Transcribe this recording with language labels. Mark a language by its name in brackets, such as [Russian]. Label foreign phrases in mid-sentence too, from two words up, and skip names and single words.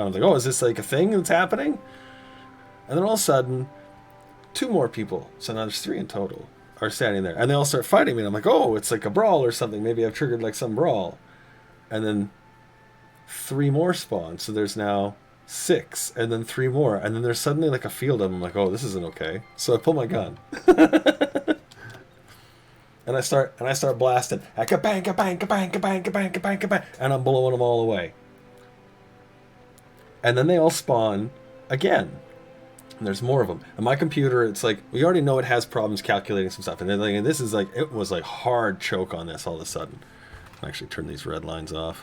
[English] I'm like, oh, is this like a thing that's happening? And then all of a sudden, 2 more people, so now there's 3 in total, are standing there, and they all start fighting me, and I'm like, oh, it's like a brawl or something, maybe I've triggered like some brawl. And then 3 more spawn, so there's now 6, and then 3 more, and then there's suddenly like a field of them. I'm like, oh, this isn't okay. So I pull my gun. And I start blasting. Ka-bang, ka-bang, ka-bang, ka-bang, ka-bang, ka-bang, ka-bang, and I'm blowing them all away. And then they all spawn again. And there's more of them. And my computer, it's like, we already know it has problems calculating some stuff. And then like, this is like, it was like hard choke on this all of a sudden. I'll actually turn these red lines off.